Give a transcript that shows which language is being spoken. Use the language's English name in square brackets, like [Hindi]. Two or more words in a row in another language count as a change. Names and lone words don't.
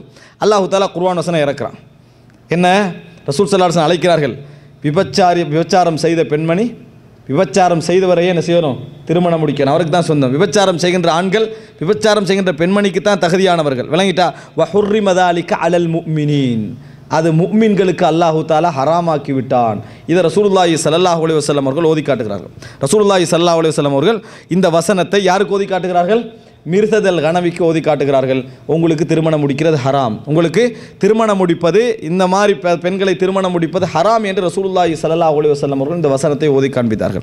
[Tamil] அல்லாஹு தஆலா குர்ஆன் வசனம் இறக்குறான். என்ன? ரசூல் [Arabic] صلى الله عليه وسلم [Tamil] அழைக்கிறார்கள், விபச்சாரம் செய்த பெண்மணி, விபச்சாரம் செய்தவரையே என்ன செய்யணும்? திருமணம் முடிக்கணும். அவருக்கு தான் சொந்தம். விபச்சாரம் செய்கின்ற ஆண்கள் விபச்சாரம் செய்கின்ற பெண்மணிக்கு தான் தகுதியானவர்கள். விளங்கிட்டா? [Arabic] وحرم ذلك على المؤمنين, [Tamil] அது முஃமின்களுக்கு அல்லாஹு தஆலா ஹராமாக்கி விட்டான். இதை ரசூலுல்லாஹி [Arabic] صلى الله عليه وسلم [Tamil] அவர்கள் ஓதி காட்டுகிறார்கள். ரசூலுல்லாஹி [Arabic] صلى الله عليه وسلم [Tamil] அவர்கள் இந்த வசனத்தை யாருக்கு ஓதி காட்டுகிறார்கள்? மிர்தல் கனவிக்கு ஓதி காட்டுகிறார்கள். உங்களுக்கு திருமணம் முடிக்கிறது ஹராம், உங்களுக்கு திருமணம் முடிப்பது, இந்த மாதிரி பெண்களை திருமணம் முடிப்பது ஹராம் என்று ரசூலுல்லாஹி [Arabic] صلى الله عليه وسلم [Tamil] அவர்கள் இந்த வசனத்தை ஓதி காண்பித்தார்கள்.